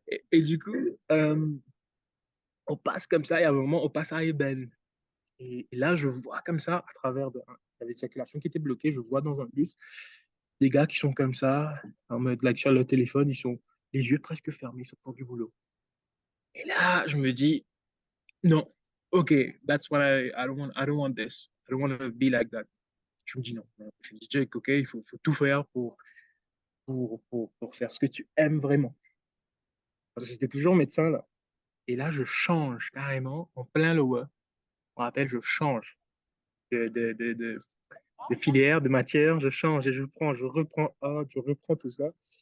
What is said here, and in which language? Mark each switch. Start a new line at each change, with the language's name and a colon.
French: Et du coup, on passe comme ça et à un moment, on passe à Eben. Et là, je vois comme ça, à travers il y avait une circulation qui était bloquée, je vois dans un bus des gars qui sont comme ça, en mode like, sur leur téléphone, ils sont les yeux presque fermés, ils sortent du boulot. Et là, je me dis, non, ok,
English: that's what I don't want this. I don't want to be like that.
French: Je me dis non. Je me dis, Jake, ok, il faut tout faire pour faire ce que tu aimes vraiment. Parce que j'étais toujours médecin, là. Et là, je change carrément en plein lower. Je me rappelle, je change de, de, de, de, de filière, de matière, je change et je reprends tout ça.